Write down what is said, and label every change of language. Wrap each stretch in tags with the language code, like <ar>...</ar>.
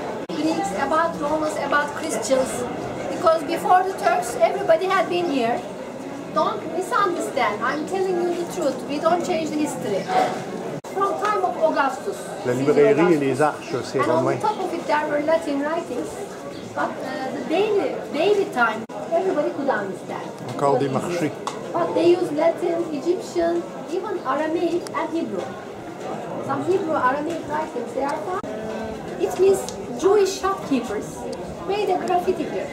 <en>Greeks, about Romans, about Christians, because before the Turks, everybody had been here. Don't misunderstand. I'm telling you the truth. We don't change the history. From time of Augustus.</en> <fr>La librairie et les arches, c'est romain.</fr> <en>And on top of it, there were Latin writings, but the daily time, everybody could understand.</en> <fr>Encore des marchés.</fr> <en>But they use Latin, Egyptian, even Aramaic and Hebrew. Some Hebrew Aramaic writings, they are found. It means Jewish shopkeepers made a graffiti here.</en>